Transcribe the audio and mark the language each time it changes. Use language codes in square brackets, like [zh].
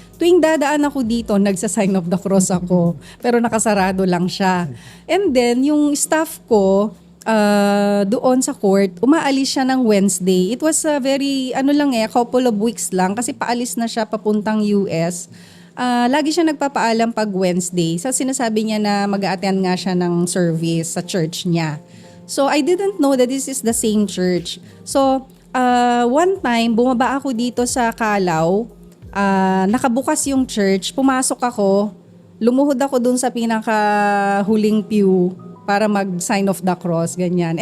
[tl] Tuwing dadaan ako dito, nagsa-sign of the cross ako, pero nakasarado lang siya. And then, yung staff ko, doon sa court, umaalis siya ng Wednesday. [en] It was a very, a couple of weeks [tl] lang kasi paalis na siya papuntang [en] US. [tl] Lagi siya nagpapaalam pag Wednesday. So sinasabi niya na mag-a-attend nga siya ng service sa church niya. [en] So I didn't know that this is the same church. [tl] So one time, bumaba ako dito sa Calao. Nakabukas yung church. Pumasok ako. Lumuhod ako dun sa pinakahuling pew para mag-sign of the cross, ganyan.